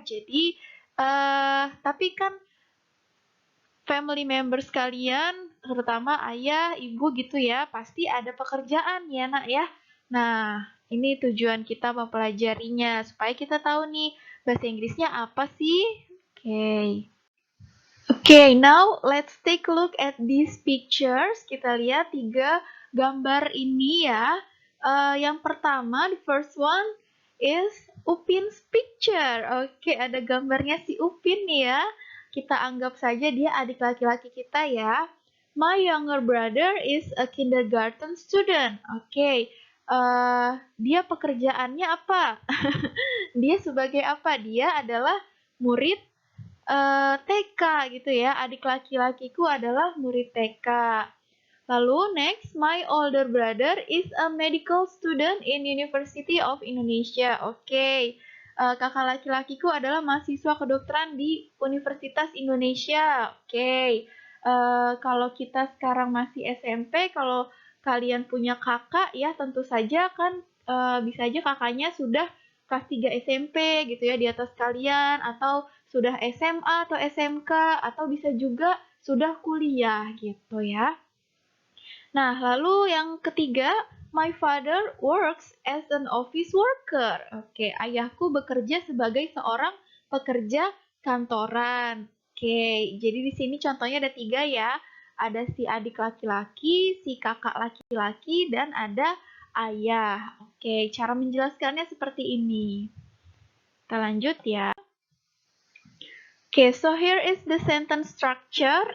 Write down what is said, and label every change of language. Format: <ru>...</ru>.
<id>Jadi tapi kan family members kalian, terutama ayah, ibu gitu ya, pasti ada pekerjaan ya nak ya. Nah, ini tujuan kita mempelajarinya, supaya kita tahu nih, bahasa Inggrisnya apa sih? Oke.</id> <en>Oke, now let's take a look at these pictures.</en> <id>Kita lihat 3 gambar ini ya. Yang pertama,</id> <en>the first one is Upin's picture.</en> <id>Oke, ada gambarnya si Upin nih ya. Kita anggap saja dia adik laki-laki kita ya.</id> <en>My younger brother is a kindergarten student.</en> <id>Oke, dia pekerjaannya apa? Dia sebagai apa? Dia adalah murid TK gitu ya. Adik laki-lakiku adalah murid TK. Lalu</id> <en>next, my older brother is a medical student in University of Indonesia. Oke.</en> <id>Kakak laki-lakiku adalah mahasiswa kedokteran di Universitas Indonesia. Oke. Kalau kita sekarang masih SMP, kalau kalian punya kakak ya tentu saja kan bisa aja kakaknya sudah kelas 3 SMP gitu ya di atas kalian, atau sudah SMA atau SMK, atau bisa juga sudah kuliah gitu ya. Nah, lalu yang ketiga,</id> <en>My father works as an office worker.</en> <id>Oke, ayahku bekerja sebagai seorang pekerja kantoran. Oke, jadi di sini contohnya ada 3 ya. Ada si adik laki-laki, si kakak laki-laki, dan ada ayah. Oke, cara menjelaskannya seperti ini. Kita lanjut ya.</id> <en>Oke, so here is the sentence structure.</en>